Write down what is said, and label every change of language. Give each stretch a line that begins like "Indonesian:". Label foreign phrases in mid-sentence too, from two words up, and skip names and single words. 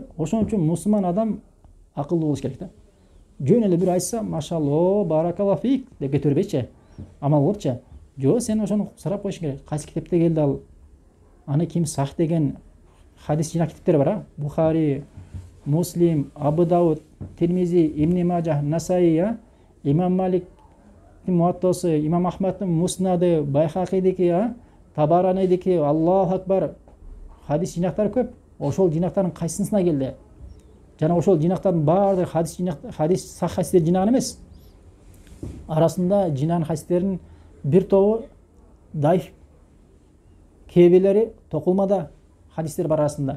Kyrgyz: Ошон үчүн мусулман адам акылдуу болуш керек да. Жөн эле бир айтса, машалло,
Arabic: بارك الله فيك
Kyrgyz: деп кете бербейчи, амал кылыпчы. Жок, сен ошону сурап коюшуң керек. Кайсы китепте келди ал? Аны ким сах деген хадис жинак китептер бар, Бухари, Муслим, Абу Дауд, Тирмизи, Ибн Мажа, Насаи, Имам Малик Муаттасы, Имам Ахмадтын Муснады, Байхакидики, Табаранидики,
Arabic: الله أكبر,
Kyrgyz: хадис жинактары көп. Ошол жинактардын кайсысына келди? Жана ошол жинактардын баардыгы хадис сах хадистер жинаган эмес. Арасында жинаган хадистердин бир тобу даиф, кээ токулмада хадистер бар арасында.